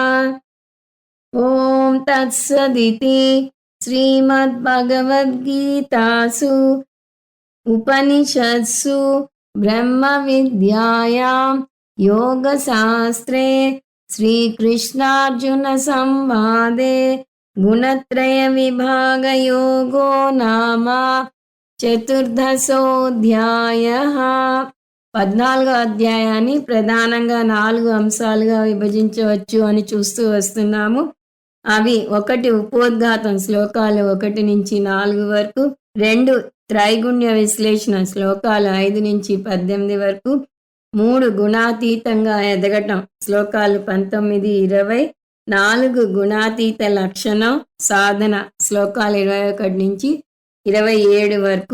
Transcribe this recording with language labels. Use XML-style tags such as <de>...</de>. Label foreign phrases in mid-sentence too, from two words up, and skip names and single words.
<sa>ॐ तत्सदिति श्रीमद्भगवद्गीतासु उपनिषत्सु ब्रह्मविद्यायां योगशास्त्रे श्रीकृष्णार्जुनसंवादे गुणत्रयविभागयोगो नाम చతుర్దశోధ్యాయః.</sa> <te>14వ అధ్యాయాన్ని ప్రధానంగా 4 అంశాలుగా విభజించవచ్చు అని చూస్తూ వస్తున్నాము. అవి 1 ఉపోద్ఘాతం శ్లోకాలు 1 నుంచి 4 వరకు, 2 త్రైగుణ్య విశ్లేషణ శ్లోకాలు 5 నుంచి 18 వరకు, 3 గుణాతీతంగా ఎదగటం శ్లోకాలు 19, 20, 4 గుణాతీత లక్షణం సాధన శ్లోకాలు 21 నుంచి 27 వరకు.</te>